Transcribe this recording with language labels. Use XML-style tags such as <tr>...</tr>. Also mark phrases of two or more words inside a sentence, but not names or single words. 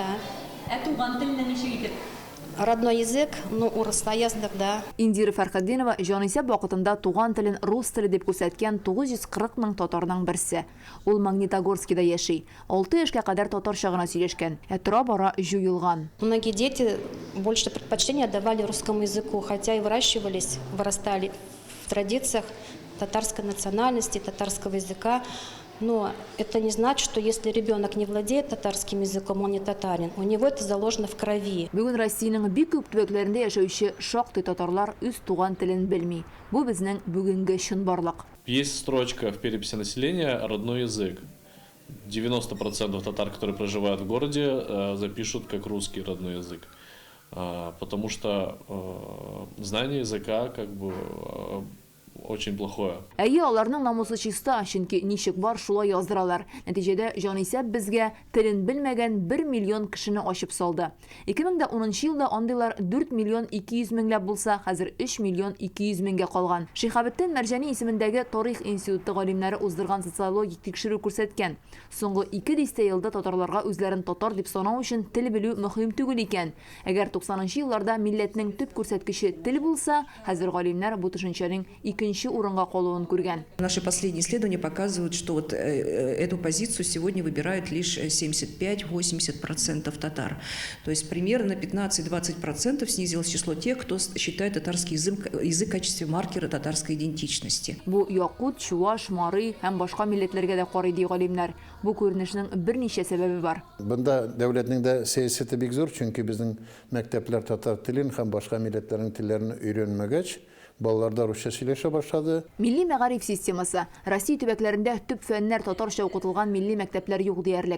<tt>Туган телене ничек итеп?</tt> <ru>Родной язык, ну,</ru> <tt>урыста яздык,</tt> <ru>да.</ru> <tt>Индира Фәрхетдинова җанисәп вакытында туган телен рус теле дип күрсәткән 940 мең татарның берсе. Ул Магнитогорскида яши. 6 яшькә кадәр татарча гына сөйләшкән. Тора бара җуелган.</tt> <ru>Многие дети больше предпочтения отдавали русскому языку, хотя и вырастали в традициях татарской национальности, татарского языка. Но это не значит, что если ребенок не владеет татарским языком, он не татарин. У него это заложено в крови.</ru> <tt>Бүген Россиянең бик күп төбәкләрендә яшәүче шактый татарлар үз туган телен белми. Бу безнең бүгенге чынбарлык.</tt> <ru>Есть строчка в переписи населения «Родной язык». 90% татар, которые проживают в городе, запишут как русский родной язык. Потому что знание языка как бы очень плохое.</ru> <tt>Әйе, аларның намусы чиста, чөнки ничек бар шулай яздыралар. Нәтиҗәдә җанисәп безгә телен белмәгән 1 миллион кешене ачып салды. 2010 елда андыйлар 4 миллион 200 меңләп булса, хәзер 3 миллион 200 меңгә калган. Шихабетдин Мәрҗани исемендәге Тарих институты галимнәре уздырган социологик тикшерү күрсәткән. Соңгы 2 дистә елда татарларга үзләрен татар дип санау өчен тел белү мөһим түгел икән. Әгәр 90нчы елларда милләтнең төп күрсәткече тел булса, хәзер галимнәр бу төшенчәнең урынга калуын күргән.</tt> <ru>Наши последние исследования показывают, что вот эту позицию сегодня выбирают лишь 75-80% татар. То есть примерно 15-20% снизилось число тех, кто считает татарский язык в качестве маркера татарской идентичности.</ru> <tt>Бу якут, чуваш, марый һәм башка милләтләргә дә карый ди галимнәр. Бу күренешнең берничә сәбәбе бар. Бында дәүләтнең дә сәясәте бик зур, чөнки безнең мәктәпләр татар телен һәм башка милләтләрнең телләрен өйрәнмәгәч, балаларда русча сөйләшә башлады. Милли мәгариф системасы. Россия төбәкләрендә төп фәннәр татарча укытылган милли мәктәпләр юк диярлек.</tt>